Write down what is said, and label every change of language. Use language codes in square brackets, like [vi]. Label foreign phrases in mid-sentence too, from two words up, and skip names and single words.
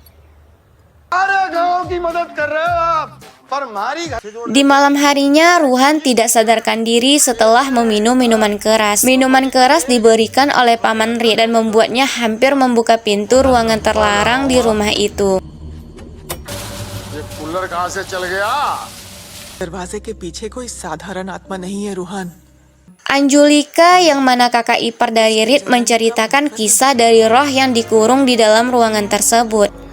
[id] Di malam harinya, Ruhan tidak sadarkan diri setelah meminum minuman keras. Minuman keras diberikan oleh paman Rit dan membuatnya hampir membuka pintu ruangan terlarang di rumah itu. [hi] कूलर कहाँ से चल गया? दरवाजे के पीछे कोई साधारण आत्मा नहीं है रूहान। [id] Anjulika yang mana kakak ipar dari Rit menceritakan kisah dari roh yang dikurung di dalam ruangan tersebut.